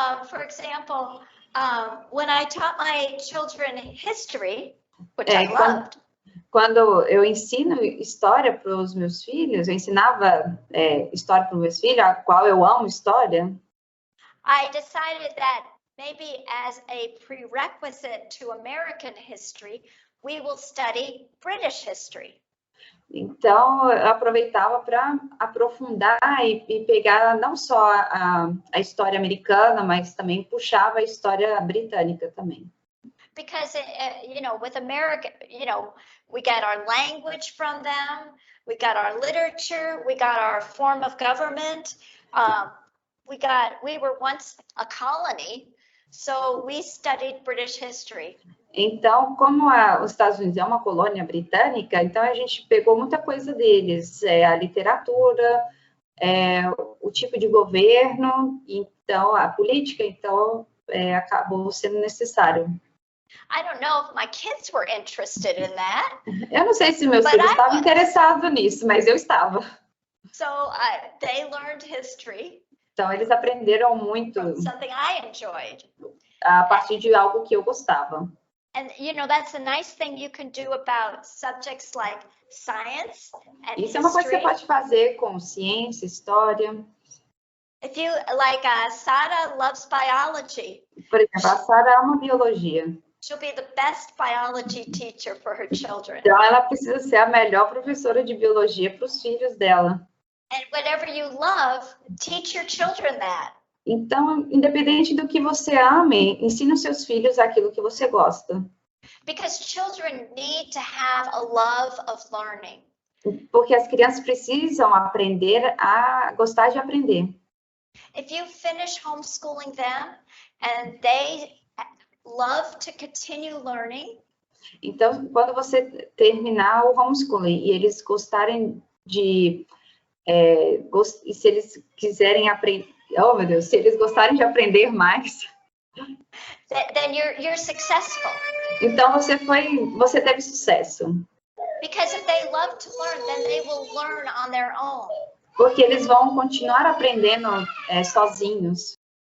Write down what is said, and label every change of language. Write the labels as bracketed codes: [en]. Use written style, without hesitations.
[en] For example, when I taught my children history, which I loved. [pt] Quando eu ensino história para os meus filhos, eu ensinava história para os meus filhos, a qual eu amo história. [en] I decided that maybe as a prerequisite to American history, we will study British history. [pt] Então, eu aproveitava para aprofundar e pegar não só a história americana, mas também puxava a história britânica também. [en] Because, with America, we got our language from them, we got our literature, we got our form of government. We were once a colony, so we studied British history. [pt] Então, como os Estados Unidos é uma colônia britânica, então a gente pegou muita coisa deles, a literatura, o tipo de governo, então a política, então acabou sendo necessário. [en] I don't know if my kids were interested in that. [pt] Eu não sei se meus filhos estavam interessados nisso, mas eu estava. [en] So they learned history. [pt] Então eles aprenderam muito. [en] Something I enjoyed. [pt] A partir de algo que eu gostava. [en] And that's a nice thing you can do about subjects like science and history. [pt] Isso é uma coisa que você pode fazer com ciência, história. [en] If you Sada loves biology. [pt] Por exemplo, a Sara ama biologia. [en] She'll be the best biology teacher for her children. [pt] Então, ela precisa ser a melhor professora de biologia para os filhos dela. [en] And whatever you love, teach your children that. [pt] Então, independente do que você ame, ensine os seus filhos aquilo que você gosta. [en] Because children need to have a love of learning. [pt] Porque as crianças precisam aprender a gostar de aprender. [en] If you finish homeschooling them and they love to continue learning. [pt] Então, quando você terminar o homeschooling e eles gostarem de... e se eles quiserem aprender... Oh, meu Deus, se eles gostarem de aprender mais... [en] Then you're successful. [pt] Então, você teve sucesso. [en] Because if they love to learn, then they will learn on their own. [pt] Porque eles vão continuar aprendendo sozinhos.